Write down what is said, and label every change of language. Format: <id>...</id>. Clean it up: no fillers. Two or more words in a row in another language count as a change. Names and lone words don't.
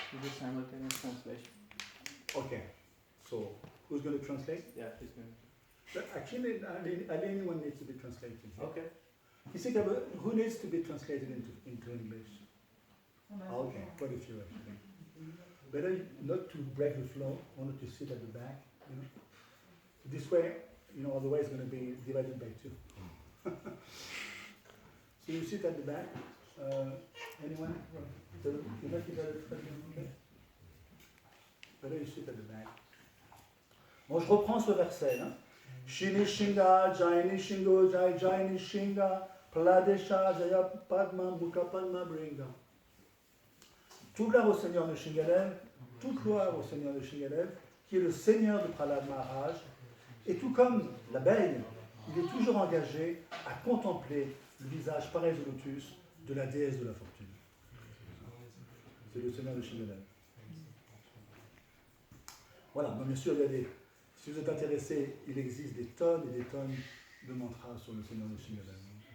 <en>Okay, so who's going to translate? Yeah, she's going to. Actually, anyone needs to be translated. Okay. You think who needs to be translated into English? Okay, quite a few actually. Better not to break the flow, only to sit at the back. You know? This way, otherwise it's going to be divided by two. So you sit at the back. Anyone? Better you sit at the back.</en> <fr>Bon, je reprends ce verset. Hein.</fr> <sa>Shri Nishinga, Jai Nishingo, Jai Jai Nishinga, Praladesha, Jaya Padma, Mukha Padma Bringa.</sa> <fr>Toute gloire au Seigneur Nishingadev, toute gloire au Seigneur Nishingadev, qui est le Seigneur de Prahlad Maharaj, et tout comme l'abeille, il est toujours engagé à contempler le visage pareil de lotus de la déesse de la fortune. C'est le Seigneur Nishingadev. Voilà, donc bien sûr, si vous êtes intéressé, il existe des tonnes et des tonnes de mantras sur le Seigneur Nishingadev.</fr>